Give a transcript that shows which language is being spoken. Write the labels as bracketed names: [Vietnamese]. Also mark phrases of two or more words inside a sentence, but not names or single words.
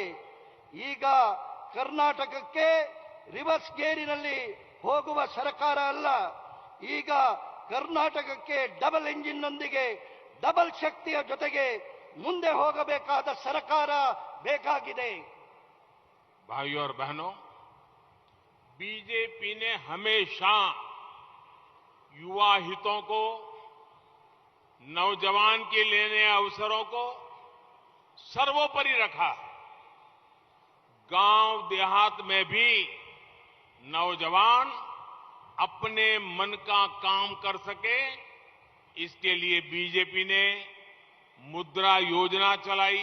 [Kannada] ಈಗ ಕರ್ನಾಟಕಕ್ಕೆ ರಿವರ್ಸ್ ಗೇರಿನಲ್ಲಿ ಹೋಗುವ ಸರ್ಕಾರ ಅಲ್ಲ, ಈಗ ಕರ್ನಾಟಕಕ್ಕೆ ಡಬಲ್ ಇಂಜಿನ್ನೊಂದಿಗೆ ಡಬಲ್ ಶಕ್ತಿಯ ಜೊತೆಗೆ ಮುಂದೆ ಹೋಗಬೇಕಾದ ಸರ್ಕಾರ ಬೇಕಾಗಿದೆ. [Hindi] भाइयों और बहनों, बीजेपी ने हमेशा युवा हितों को, नौजवान के लेने अवसरों को सर्वोपरि रखा है। गांव देहात में भी नौजवान अपने मन का काम कर सके, इसके लिए बीजेपी ने मुद्रा योजना चलाई।